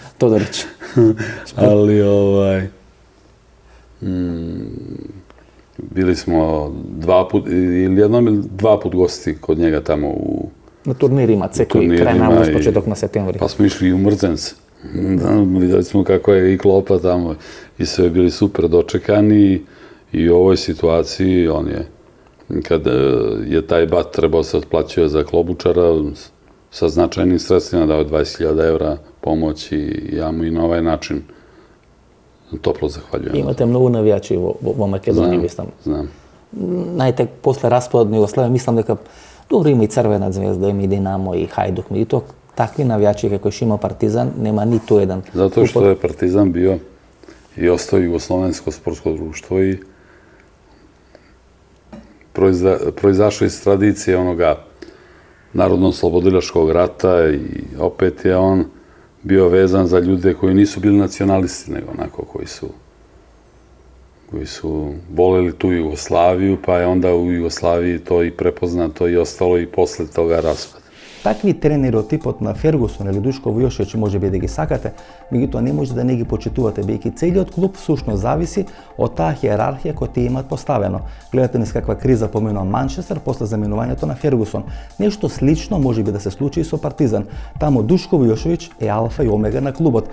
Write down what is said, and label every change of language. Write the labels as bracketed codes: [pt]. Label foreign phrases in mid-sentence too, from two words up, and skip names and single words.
[sr] Тодорич. Али били смо два пут или едном или два пут гости код njega тамо у [mk] на турнирима секој крај на август, почеток на септември. [sr] Па смо ишли и у Мрзенце. Видели smo kako je i klopa tamo i sve bili super dočekani i u ovoj situaciji on je, kad je taj bat trebao se otplaćuje za Klobučara sa značajnim sredstvima, dao 20.000 evra pomoć i ja mu i na ovaj način toplo zahvaljujem. [mk] Имате многу навијачи во Македонија, мислам. Знам. Најтек после распадот на Југославија, мислам дека добро има и Црвена звезда, има и Динамо и Хајдук, меѓутоа такви навијачи како што има Партизан, нема ниту еден. Затоа што [sr] е Партизан био и остao југословенско спортско друштво и произошao из традиcije onoga narodno-slobodilačkog rata i opet je on bio vezan za ljude koji nisu bili nacionalisti, nego onako koji su voleli tu Jugoslaviju, pa je onda u Jugoslaviji to i prepoznato i ostalo i posle toga raspada. [mk] Такви тренери од типот на Фергусон или Душко Вујошевиќ може би да ги сакате, меѓутоа не може да не ги почитувате, бидејќи целиот клуб всушност зависи од таа хиерархија која тие имаат поставено. Гледате низ каква криза поминува Манчестер после заменувањето на Фергусон. Нешто слично може би да се случи и со Партизан. Таму Душко Вујошевиќ е алфа и омега на клубот.